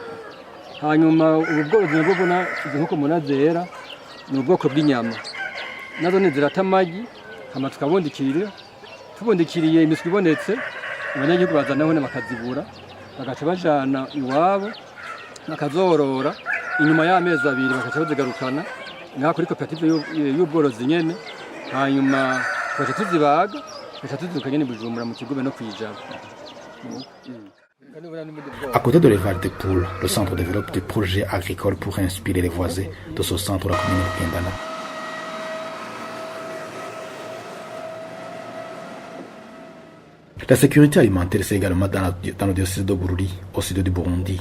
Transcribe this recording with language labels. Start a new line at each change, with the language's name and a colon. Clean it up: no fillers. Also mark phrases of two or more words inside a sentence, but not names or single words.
Rundi: Hanyuma ubu bworozi nabwo bona izi nkoko muna zera ni ubwoko bw'inyama nazo ni zirata amagi hama tukabundikirira tubundikiriye imiswi ibonetse abanyagihugu bazanaho ne bakazibura bagaca bajana iwabo bakazorora inyuma y'amezi 2 bagaca bazigarukana ngaha kuri koperative y'ubworozi nyene hanyuma tugaca tuzibaga tugaca tuzirukanye ni Bujumbura mu Kigobe no kwijana.
French: À côté de l'élevage des poules, le centre développe des projets agricoles pour inspirer les voisins de ce centre de la commune de Piendana. La sécurité alimentaire, c'est également dans le diocèse de Bururi, au sud du Burundi.